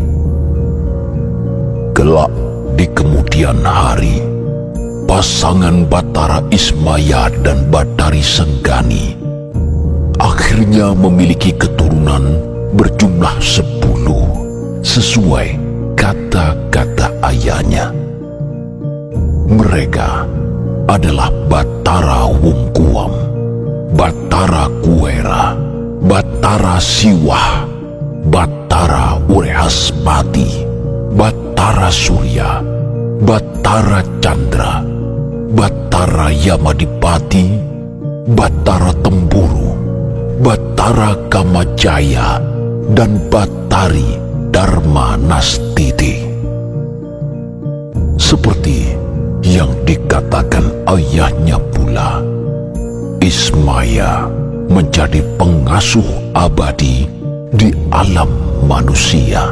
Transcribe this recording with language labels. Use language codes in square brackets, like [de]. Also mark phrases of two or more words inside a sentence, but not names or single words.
[id] Kelak di kemudian hari, pasangan Batara Ismaya dan Batari Senggani akhirnya memiliki keturunan berjumlah 10 sesuai kata-kata ayahnya. Mereka adalah Batara Wungkuam, Batara Kuera, Batara Siwah, Batara Urehasmati, Batara Surya, Batara Chandra, Batara Yamadipati, Batara Temburu, Batara Kamajaya, dan Batari Dharma Nastiti. Seperti yang dikatakan ayahnya pula, Ismaya menjadi pengasuh abadi di alam manusia.